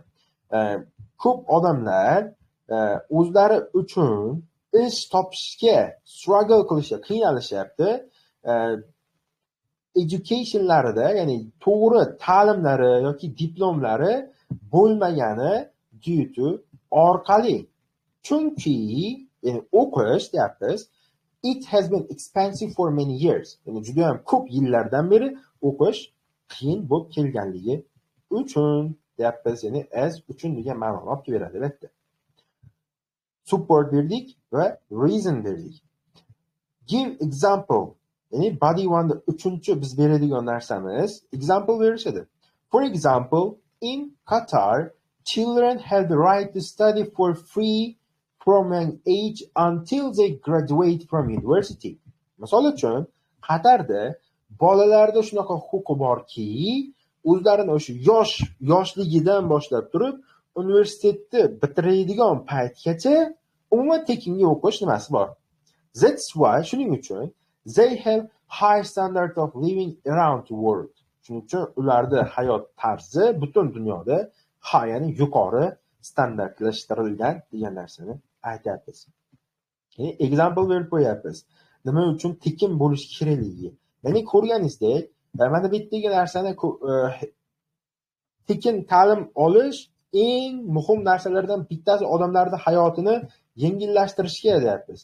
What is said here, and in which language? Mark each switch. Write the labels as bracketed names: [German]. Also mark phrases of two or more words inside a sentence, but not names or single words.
[Uzbek] Ko'p odamlar o'zlari uchun ish topishga struggle qilishga qiynalishyapti. Educationlarida, ya'ni to'g'ri ta'limlari yoki diplomlari bo'lmagani [English] due to [Uzbek] orqali. Chunki o'qish deyapmiz. [English] It has been expensive for many years. [Uzbek] Ya'ni juda ham ko'p yillardan beri o'qish qiyin bo'lib kelganligi uchun deyapmiz. Ya'ni as uchun degan ma'noni olib beradi albatta. Support berdik va reason berdik. [English] Give example. [Uzbek] Ya'ni [English] body one [Uzbek] uchinchi biz beradigan narsamiz example berishadi. [English] For example, in Qatar, children have the right to study for free from an age until they graduate from university. [Uzbek] Misol uchun, Qatarda bolalarda shunaqa huquqi borki, o'zlarini o'sha yoshligidan boshlab turib, universitetni bitiradigan paytgacha umuman tekinga o'qish nimasi bor. [English] That's why [Uzbek] shuning uchun [English] they have high standard of living around the world. [Uzbek] Shuning uchun ularda hayot tarzi butun dunyoda ya'ni yuqori standartlashtirilgan degan narsani aytyapmiz. Ya'ni example berib qo'yapmiz. Nima uchun tekin bo'lish kerakligi. Ya'ni ko'rganingizdek, mana bu yerdagi narsani tekin ta'lim olish eng muhim narsalardan bittasi odamlarning hayotini yengillashtirishga deyapmiz.